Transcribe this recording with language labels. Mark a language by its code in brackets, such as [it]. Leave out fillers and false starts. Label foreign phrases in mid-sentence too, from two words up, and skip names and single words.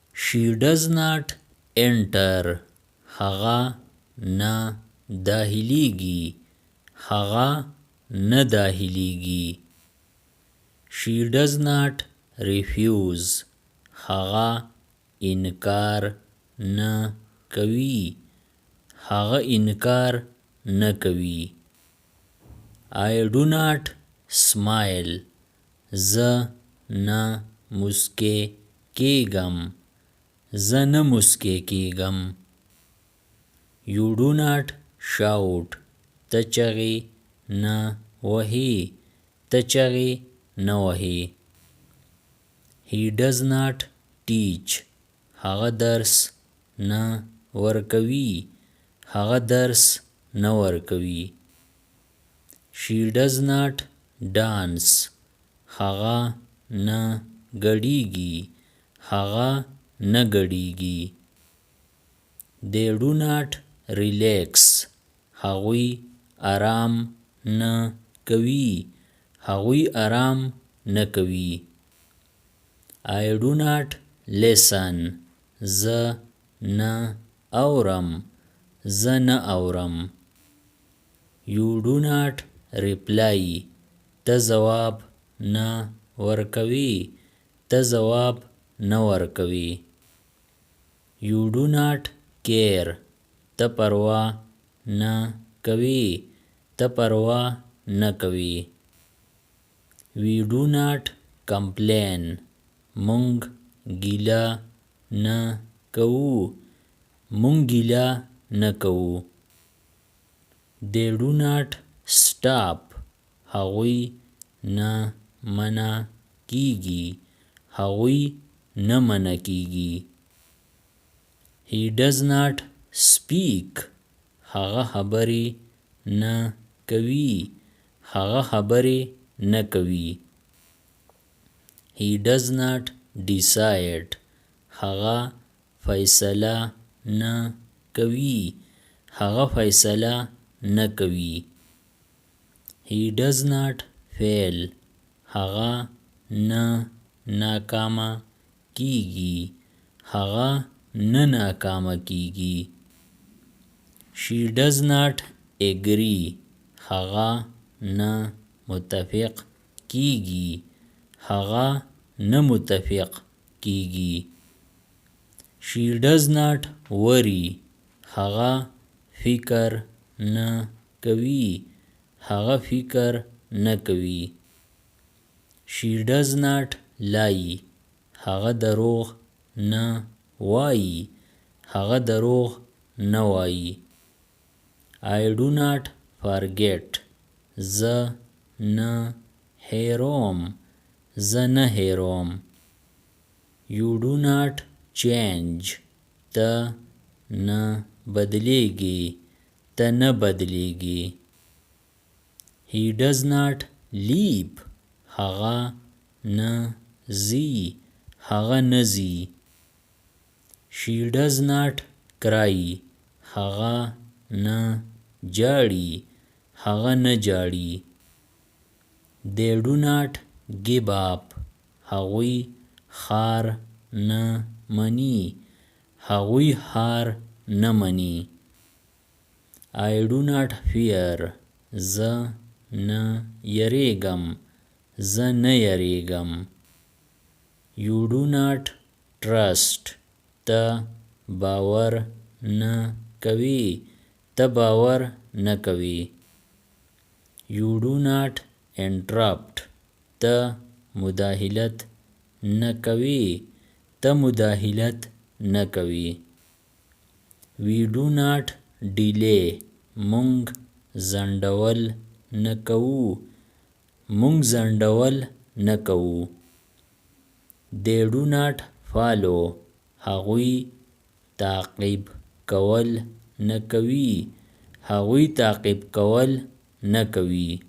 [en] She does not enter. [ps] هغه نه داخلیږي. هغه نه داخلیږي. [en] She does not refuse. [ps] هغه انکار نه کوي. هغه انکار نه کوي. [en] I do not smile. [ps] زه نه مسکی کیږم. زه نه مسکی کیږم. [en] You do not shout. [ps] ته چغې نه وهې. ته چغې نه وهې. [en] He does not teach. [ps] هغه درس نه ورکوي. هغه درس نه ورکوي. [en] She does not dance. [ps] هغه نه ګډیږي. هغه نه ګډیږي. [en] They do not relax. [ps] هغوی آرام نه کوي. هغوی آرام نه کوي. [en] I do not listen. [ps] زه نه اورم. زه نه اورم. [en] You do not reply. [ps] ته ځواب نه ورکوي. ته ځواب نه ورکوي. [en] You do not care. [ps] ته پروا نه کوي. ته پروا نه کوي. [en] We do not complain. [ps] مونږ ګیله نه کوو. مونږ ګیله نه کوو. [en] They do not stop. [ps] هغوی نه منع کیږي. هغوی نه منع کیږي. [en] He does not speak. [ps] هغه خبرې نه کوي. هغه خبرې نه کوي. [en] He does not decide. [ps] هغه فیصله نه کوي. هغه فیصله نه کوي. [en] He does not fail. [ps] هغه نه ناکامه کیږي. هغه نه ناکامه کیږي. [en] She does not agree. [ps] هغه نه متفق کیږي. هغه نه متفق کیږي. [en] She does not worry. [ps] هغه فکر نه کوي. هغه فکر نه کوي. [en] She does not lie. [ps] هغه دروغ نه وایي. هغه دروغ نه وایي. [en] I do not forget. [ps] زه نه هیروم. زه نه هیروم. [en] You do not change. [ps] ته نه بدلیږي. ته نه بدلیږي. [en] He does not leap. [ps] هغه نه ځي. هغه نه ځي. [en] She does not cry. [ps] هغه نه جاړي. هغه نه جاړي. [en] They do not give up. [ps] هغوی خار نه مني. هغوی خار نه مني. [en] I do not fear. [ps] زه نه یریږم. زه نه یریږم. [en] You do not trust. [ps] ته باور نه کوي. ته باور نه کوي. [en] You do not interrupt. [ps] ته مداخلت نه کوي. ته مداخلت نه کوي. [en] We do not delay. [ps] مونږ ځنډول نه کوو. مونږ ځنډول نه کوو. [en] They do not follow. [ps] هغوی تعقیب کول نه کوي. هغوی تعقیب کول نه کوي.